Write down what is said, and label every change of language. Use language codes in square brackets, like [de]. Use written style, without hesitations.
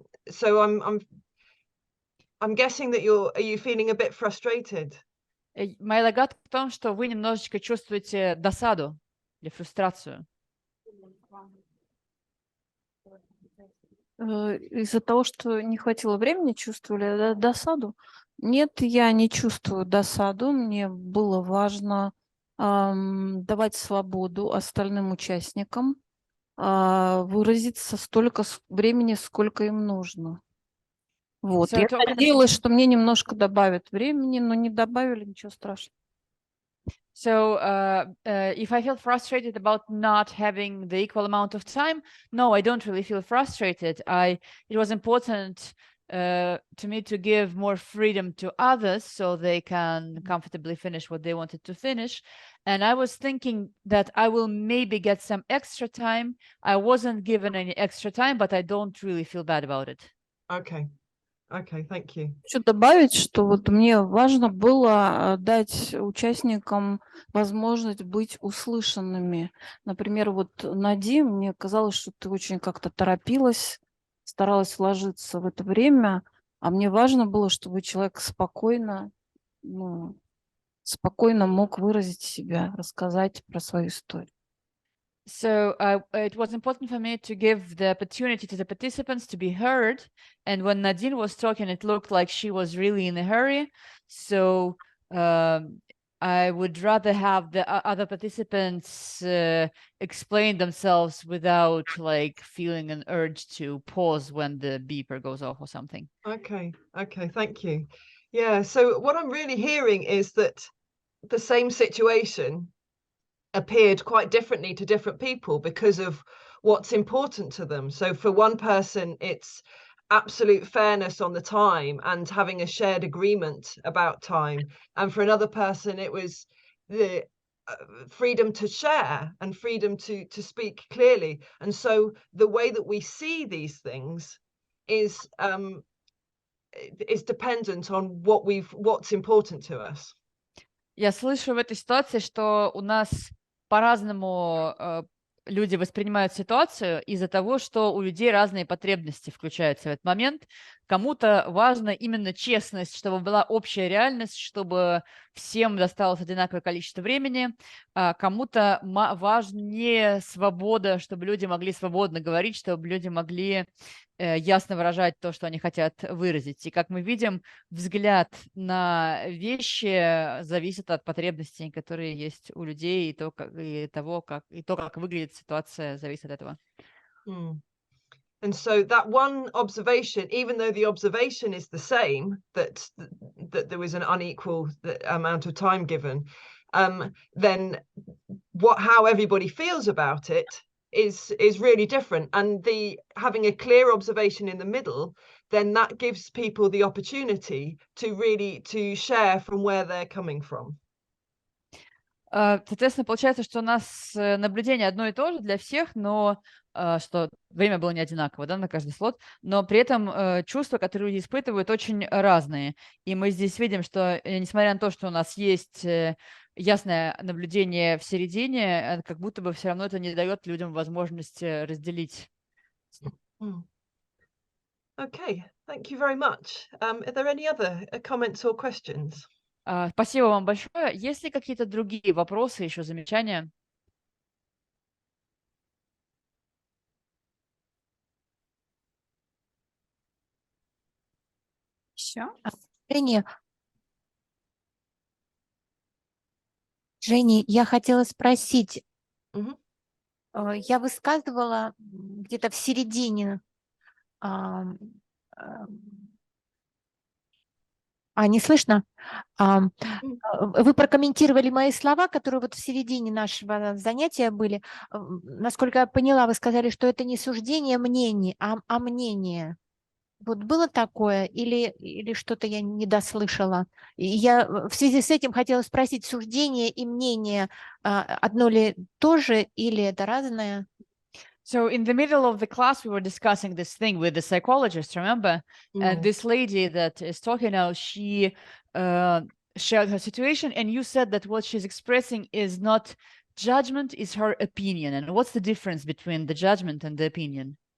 [en] So I'm guessing that are you feeling a bit frustrated? [ru] Моя догадка в том, что вы немножечко чувствуете досаду или фрустрацию. Из-за того, что не хватило времени, чувствовали досаду? Нет, я не чувствую досаду. Мне было важно давать свободу остальным участникам выразиться столько времени, сколько им нужно. Вот. Я надеялась, что мне немножко добавят времени, но не добавили, ничего страшного. [en] So if I feel frustrated about not having the equal amount of time, no, I don't really feel frustrated. It was important to me to give more freedom to others so they can comfortably finish what they wanted to finish. And I was thinking that I will maybe get some extra time. I wasn't given any extra time, but I don't really feel bad about it. Okay. Okay, thank you. [ru] Хочу добавить, что вот мне важно было дать участникам возможность быть услышанными. Например, вот Нади, мне казалось, что ты очень как-то торопилась, старалась вложиться в это время, а мне важно было, чтобы человек спокойно мог выразить себя, рассказать про свою историю. [en] So it was important for me to give the opportunity to the participants to be heard. And when Nadine was talking, it looked like she was really in a hurry. So I would rather have the other participants explain themselves without like feeling an urge to pause when the beeper goes off or something. Okay, thank you. Yeah, so what I'm really hearing is that the same situation appeared quite differently to different people because of what's important to them. So for one person, it's absolute fairness on the time and having a shared agreement about time. And for another person, it was the freedom to share and freedom to speak clearly. And so the way that we see these things is dependent on what's important to us. [ru] Я слышу в этой ситуации, что у нас по-разному люди воспринимают ситуацию из-за того, что у людей разные потребности включаются в этот момент. Кому-то важна именно честность, чтобы была общая реальность, чтобы всем досталось одинаковое количество времени. А кому-то важнее свобода, чтобы люди могли свободно говорить, чтобы люди могли ясно выражать то, что они хотят выразить. И как мы видим, взгляд на вещи зависит от потребностей, которые есть у людей, и то, как выглядит ситуация, зависит от этого. [en] And so that one observation, even though the observation is the same, that there was an unequal amount of time given, then how everybody feels about it is really different, and the having a clear observation in the middle, then that gives people the opportunity to really to share from where they're coming from. [ru] Соответственно, получается, что у нас наблюдение одно и то же для всех, но что время было не одинаково, да, на каждый слот, но при этом чувства, которые люди испытывают, очень разные. И мы здесь видим, что несмотря на то, что у нас есть ясное наблюдение в середине, как будто бы все равно это не дает людям возможность разделить. [en] Okay, thank you very much. Are there any other comments or questions? [ru] Спасибо вам большое. Есть ли какие-то другие вопросы, еще замечания? Еще? Женя, я хотела спросить, я высказывала где-то в середине, не слышно? Вы прокомментировали мои слова, которые вот в середине нашего занятия были. Насколько я поняла, вы сказали, что это не суждение мнений, а мнение. Вот было такое или что-то я не дослышала? И я в связи с этим хотела спросить, суждение и мнение одно ли то же или это разное? [en] So in the middle of the class, we were discussing this thing with the psychologist, remember? And this lady that is talking now, she shared her situation, and you said that what she's expressing is not judgment, is her opinion. And what's the difference between the judgment and the opinion?